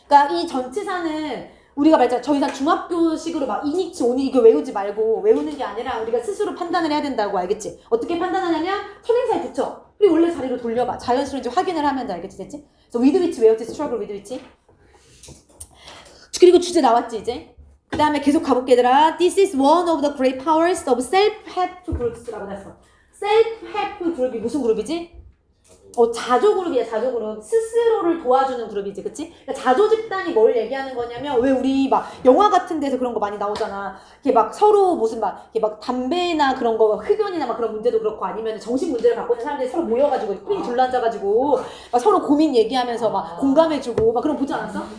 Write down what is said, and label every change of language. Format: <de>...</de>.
<ko>그러니까 이 전치사는 우리가 말했잖아. 저 이상 중학교식으로 막 이니치, 오니 이거 외우지 말고 외우는 게 아니라 우리가 스스로 판단을 해야 된다고. 알겠지? 어떻게 판단하냐면 선행사에 붙여. 그리고 원래 자리로 돌려봐. 자연스러운지 확인을 하면 돼. 알겠지? 됐지? 그래서</ko> <en>with which</en> <ko>외웠지?</ko> <en>struggle with which.</en> <ko>그리고 주제 나왔지 이제? 그 다음에 계속 가볼게 얘들아.</ko> <en>This is one of the great powers of self-help groups</en> <ko>라고 했어. self-help 그룹이 무슨 그룹이지? 자조그룹이야. 자조그룹. 스스로를 도와주는 그룹이지. 그치? 그러니까 자조집단이 뭘 얘기하는 거냐면 왜 우리 막 영화 같은 데서 그런 거 많이 나오잖아. 이렇게 막 서로 무슨 이렇게 막 담배나 그런 거 흡연이나 막 그런 문제도 그렇고 아니면 정신 문제를 갖고 있는 사람들이 서로 모여가지고 삥 둘러앉아가지고 막 서로 고민 얘기하면서 막 공감해주고 막 그런 거 보지 않았어?</ko>